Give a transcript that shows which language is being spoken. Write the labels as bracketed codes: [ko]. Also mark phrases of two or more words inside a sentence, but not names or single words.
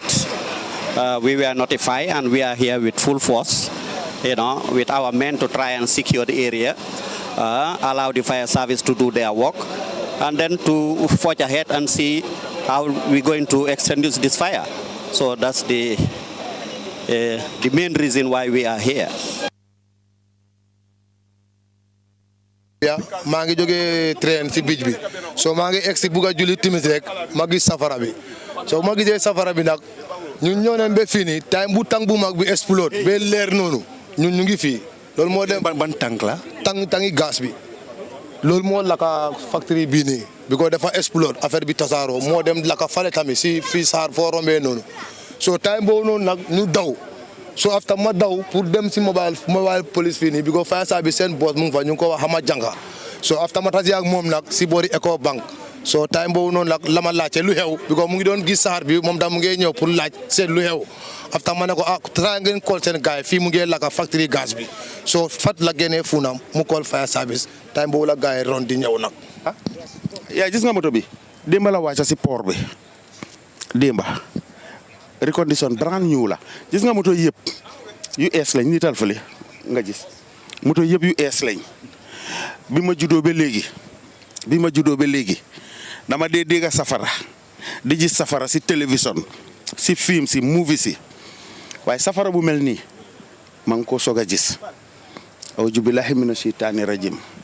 [en] We were notified and we are here with full force, you know, with our men to try and secure the area, allow the fire service to do their work, and then to forge ahead and see how we're going to extinguish this fire. So that's the main reason why we are here. [wo] maa ngi jógee train si beach bi so maa ngi egsi bugg a julli timis rek ma gis safara bi so ma gisee safara bi nag ñun ñoo neen ba fii nii time bu tàng bu mag bi explode ba leer noonu ñun ñu ngi fii loolu moo dem ban tànk la tangi gaz bi loolu moo laka factory bii nii bi ko dafa explode affaire bi tasaaroo moo dem laka fale tamit si fii saar foo rombee noonu so time boobu noonu nag ñu daw so after ma daw pour dem si [en] mobile police [wo] fii nii because [en] fire service [wo] seen boss mu ngi fa ñu ngi ko wax Hama Janga so after ma tasi ak moom nag si boori Eco Bank so time boobu noonu nag la ma laajte lu xew because mu ngi doon gis saxaar bi moom daal mu ngi ñëw pour laaj seet lu xew after ma ne ko try ngeen call seen gars fii mu ngi laka factory gaz bi so fat la génnee funam mu call fire service time boobu la gars yi ron di ñëw nag yaa gis nga moto bi démba la wàcca si port bi démba recondition [en] brand new [wo] la gis nga moto yëpp yu ees lañ nital fële nga gis moto yëpp yu ees lañ bi ma juddoo ba léegi dama dee dégg safara di gis safara si télévision si film si movie si waaye safara bu mel nii maa ngi ko soog a gis [ar] أعوذ بالله من الشيطان الرجيم